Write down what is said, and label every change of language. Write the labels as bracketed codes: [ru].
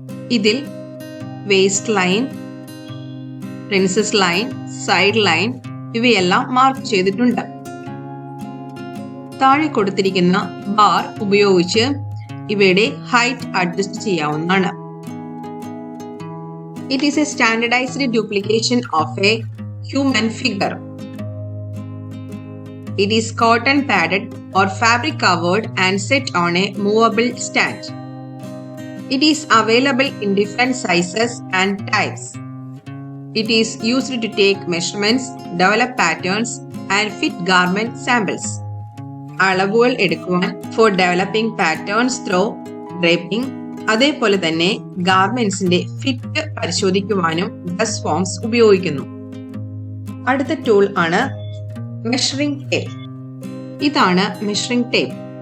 [ml] ഇതിൽ waste line, princess line, side line ഇവയെല്ലാം mark ചെയ്തിട്ടുണ്ട്. താഴെ കൊടുത്തിരിക്കുന്ന ബാർ ഉപയോഗിച്ച് ഇവയുടെ ഹൈറ്റ് അഡ്ജസ്റ്റ് ചെയ്യാവുന്നതാണ്. [en] It is a standardised duplication of a human figure. It is cotton padded or fabric covered and set on a movable stand. It is available in different sizes and types. It is used to take measurements, develop patterns and fit garment samples. [ml] അളവുകൾ എടുക്കുവാൻ [en] for developing patterns through draping, [ml] അതേപോലെ തന്നെ ഗാർമെന്റ്സിന്റെ fit പരിശോധിക്കുവാനും dress forms ഉപയോഗിക്കുന്നു. അടുത്ത tool ആണ് measuring tape. ഇതാണ് measuring tape.